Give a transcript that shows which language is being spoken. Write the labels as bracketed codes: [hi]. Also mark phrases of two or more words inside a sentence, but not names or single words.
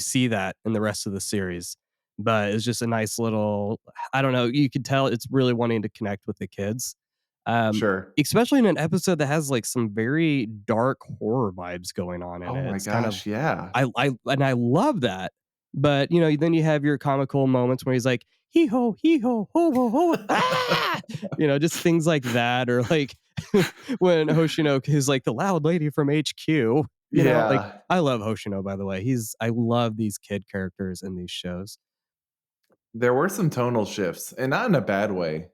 [en] see that in the rest of the series, but it's just a nice little. I don't know. You could tell it's really wanting to connect with the kids, um, Sure. especially in an episode that has like some very dark horror vibes going on in Oh it. my It's kind of gosh, yeah. I love that. But you know, then you have your comical moments where he's like hee ho ho ho ah, you know, just things like that, or like when Hoshino is like the loud lady from HQ. You know, like Yeah. I love Hoshino, by the way. I love these kid characters in these shows. There were some tonal shifts, and not in a bad way.